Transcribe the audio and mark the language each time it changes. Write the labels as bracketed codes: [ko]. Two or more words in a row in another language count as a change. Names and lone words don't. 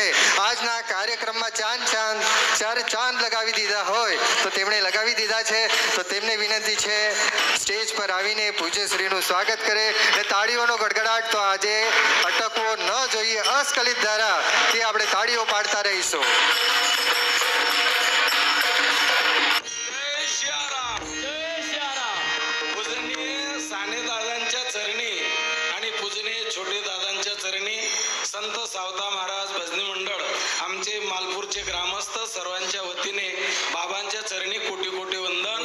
[gu] આજના કાર્યક્રમમાં ચાર ચાંદ લગાવી દીધા હોય તો તેમણે લગાવી દીધા છે, તો તેમને વિનંતી છે સ્ટેજ પર આવીને પૂજ્યશ્રીનું સ્વાગત કરે અને તાળીઓનો ગડગડાટ તો આજે અટકવો ન જોઈએ। અસ્ખલિત ધારા કે આપણે તાળીઓ પાડતા રહીશું। [mr] संत सावता महाराज भजनी मंडळ आमचे मालपूरचे ग्रामस्थ सर्वांच्या वतीने बाबांच्या चरणी कोटी कोटी वंदन।